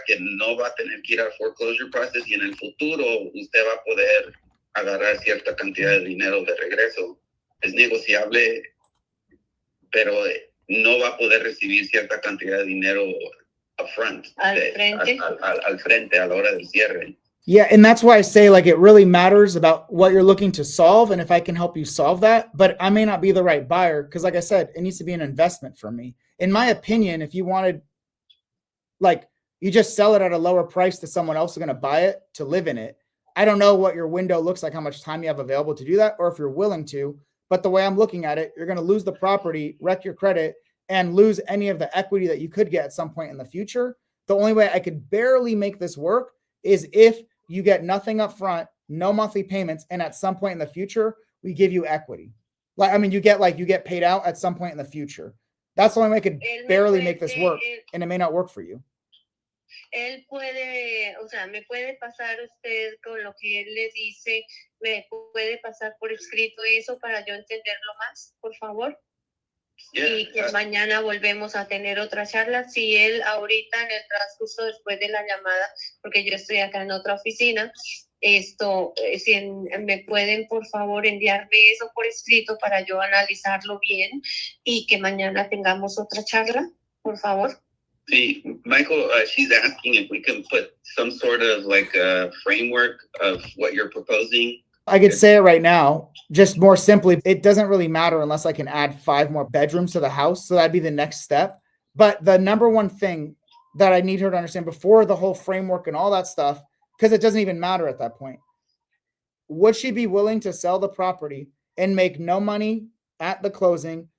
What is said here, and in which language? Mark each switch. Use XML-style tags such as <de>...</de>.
<es>Que no va a tener que ir al foreclosure process y en el futuro usted va a poder agarrar cierta cantidad de dinero de regreso. Es negociable, pero no va a poder recibir cierta cantidad de dinero upfront. Al frente, a la hora del cierre.</es> <en>Yeah, and that's why I say, like, it really matters about what you're looking to solve and if I can help you solve that. But I may not be the right buyer because, like I said, it needs to be an investment for me. In my opinion, if you wanted, like, you just sell it at a lower price to someone else who's going to buy it to live in it. I don't know what your window looks like, how much time you have available to do that, or if you're willing to. But the way I'm looking at it, you're going to lose the property, wreck your credit, and lose any of the equity that you could get at some point in the future. The only way I could barely make this work is if you get nothing up front, no monthly payments, and at some point in the future, we give you equity. Like, I mean, you get paid out at some point in the future. That's the only way I could barely make this work, and it may not work for you.</en> <es>Él puede, o sea, me puede pasar usted con lo que él le dice, me puede pasar por escrito eso para yo entenderlo más, por favor. Y que mañana volvemos a tener otra charla. Si él ahorita en el transcurso después de la llamada, porque yo estoy acá en otra oficina, si me pueden por favor enviarme eso por escrito para yo analizarlo bien y que mañana tengamos otra charla, por favor.</es> <en>See, Michael, she's asking if we can put some sort of like a framework of what you're proposing. I could say it right now, just more simply, it doesn't really matter unless I can add 5 more bedrooms to the house. So that'd be the next step. But the number one thing that I need her to understand before the whole framework and all that stuff, because it doesn't even matter at that point, would she be willing to sell the property and make no money at the closing?</en>